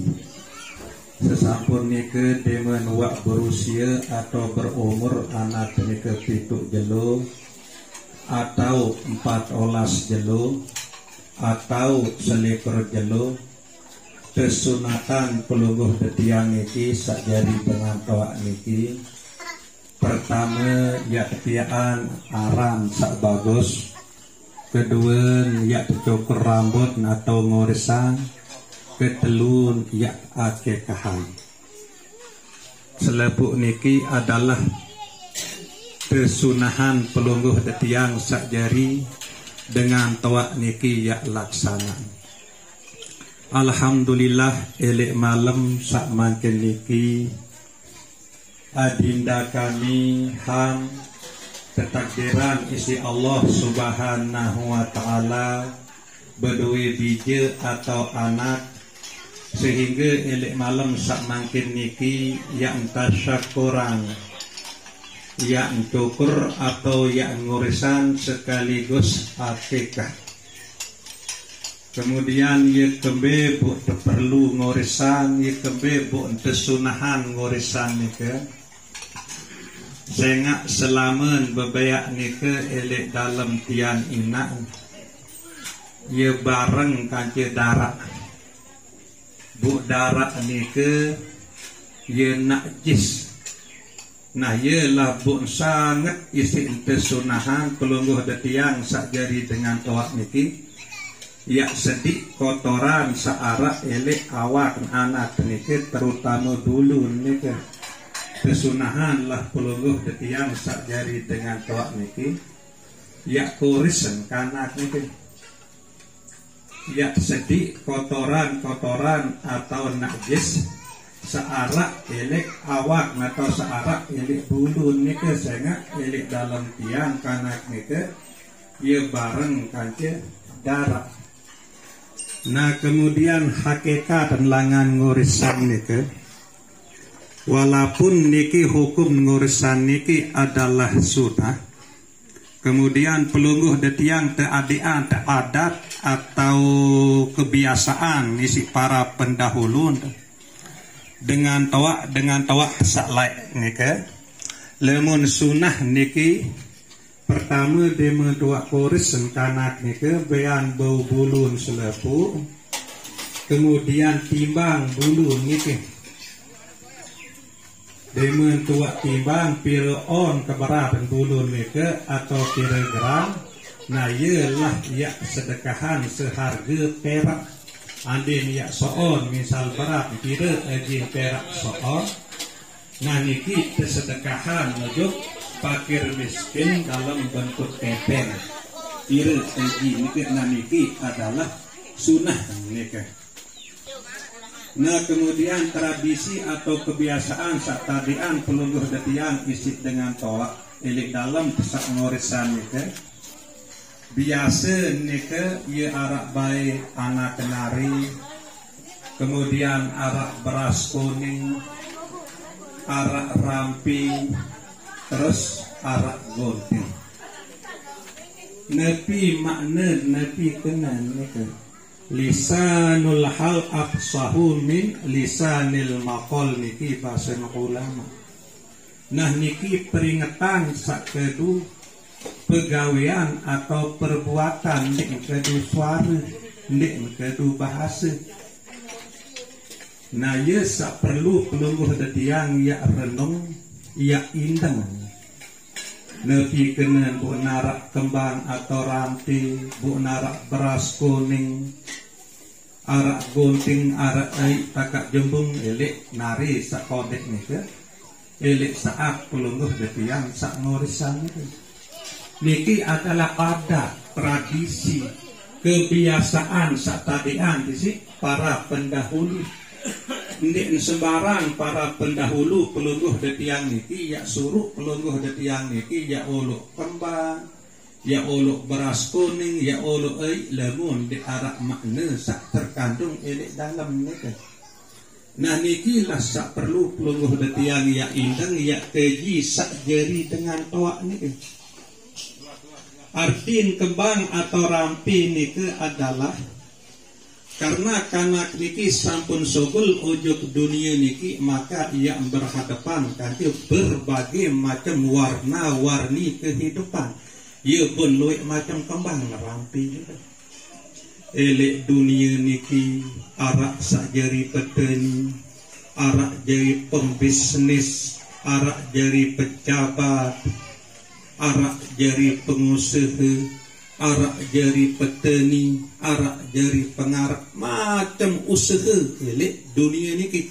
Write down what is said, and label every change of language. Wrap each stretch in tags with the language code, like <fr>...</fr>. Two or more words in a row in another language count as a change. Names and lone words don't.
<sas>Sesampun nike demen wak</sas> <id>berusia atau berumur</id> <sas>anak nike pituk jelo atau 14 jelo atau selikur jelo, kesunatan pelungguh detiang niki sak jari dengan tawak niki. Pertama, yaktiaan aran sak bagus. Kedua, yak cukur rambut atau ngorisan. Ketelun, yak akekahan. Selebuk niki</sas> <id>adalah kesunahan</id> <sas>pelungguh detiang sak jari dengan tawak niki yak laksana. Alhamdulillah elek malam sak makin niki adinda kami ham ketakdiran isi Allah</sas> <ar>سبحانه وتعالى</ar> <sas>berdua bija atau anak sehingga elek malam sak makin niki</sas> <id>yang tasyakuran yang cukur atau yang ngurisan sekaligus akikah.</id> <sas>Kemudian ia kembe bu perlu ngorisan, ia kembe bu tesunahan ngorisan nika. Sehingga selaman bebayak nika elek dalam tian inak. Ia bareng kanci darak. Bu darak nika ia najis. Nah ialah bu sangat isi tesunahan pelungguh detiang sak jari dengan tawak niki. Ya sedik kotoran searah elek awak anak niki terutama dulu niki kesunahan lah pelungguh detiang sak jari dengan tawak niki ya kurisen kanak niki ya sedik kotoran atau najis searak elek awak atau searak elek bulu nike sehingga elek dalam tiang kanak nike ia bareng kanca darah. Nah kemudian hakikat dan langan ngurisan nike, walaupun niki hukum ngurisan niki adalah sunnah, kemudian pelungguh detiang teadian teadat atau kebiasaan isi para pendahulu dengan tawak saklai niki, lemun sunnah niki pertama dema dua koris kanak niki bean bau bulun selepu, kemudian timbang bulu niki dema tua timbang pira on keberatan bulu niki atau kilogram. Nah ialah ya sedekahan seharga perak. Andin ya soon misal berat kira aji perak soon. Nah niki sedekahan</sas> <id>untuk fakir miskin dalam bentuk</id> <sas>kepeng. Kira aji niki, nah niki</sas> <id>adalah sunnah</id> <sas>niki. Nah kemudian</sas> <id>tradisi atau kebiasaan saat</id> <sas>tadian pelungguh detian isi dengan toa elik dalam pesak ngorisan niki. Biasa nike ia arak baik anak kenari, kemudian arak beras kuning, arak rampi, terus arak gonting. Nepi makna nepi kenan nike.</sas> <ar>لسان الحال أفصح من لسان المقال</ar> <sas>niki bahasa ulama. Nah niki peringatan sakedu pegawaian atau perbuatan nek kedu suara, nek kedu bahasa. Nah ia sak perlu pelungguh detiang ya renung ya indang. Nepi kena bu narak kembang atau ranti, bu narak beras kuning, arak gunting, arak aik takak jembung elek nari sak kodek nika, elek saat pelungguh detiang sak ngorisan itu. Niki</sas> <id>adalah adat, tradisi, kebiasaan</id> <sas>satadian disi para pendahulu. Ndik sembarang para pendahulu pelungguh detiang niki ya suruh pelungguh detiang niki ya olok kembang, ya olok beras kuning, ya olok lemun di arak makna sak terkandung elek dalam niki. Nah niki lah sak perlu pelungguh detiang ya indeng ya keji sak jeri dengan toak niki. Artiin kembang atau rampi niki</sas> <id>adalah karena</id> <sas>kanak niki sampun sogul ujuk dunia niki,</sas> <id>maka ia berhadapan kanti berbagai macam warna-warni kehidupan.</id> <sas>Ia pun luwih macam kembang rampi juga. Elek dunia niki arak sak jari petani, arak jari pembisnis, arak jari pejabat, arak jari pengusaha, arak jari petani, arak jari pengarap, macam usaha elek dunia niki.</sas>